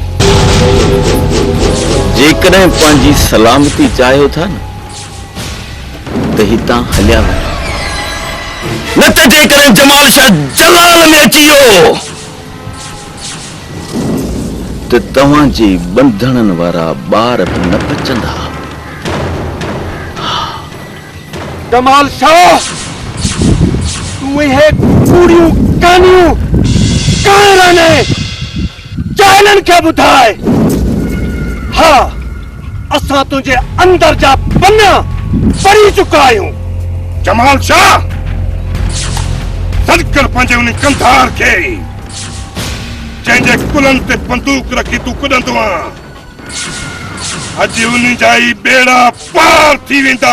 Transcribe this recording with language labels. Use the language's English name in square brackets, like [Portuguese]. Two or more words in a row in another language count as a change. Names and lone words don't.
[Sindhi] जेकॾहिं पंहिंजी सलामती चाहियो था न त हितां हलिया वञो, न त जेकॾहिं जमाल शाह जलाल में अची वियो त तव्हांजे बंधणनि वारा ॿार बि न बचंदा। जमाल शाह तू इहे कूड़ियूं कहानियूं काहे रहने जाहिलनि खे ॿुधाए। हा असां तुंहिंजे अंदर जा पन्ना पढ़ी चुका आहियूं। जमाल शाह सदकर पंहिंजे उन कंधार खे जंहिंजे कुलनि ते बंदूक रखी तूं कुॾंदो आहीं, अॼु उन जा ई बेड़ा पार थी वेंदा।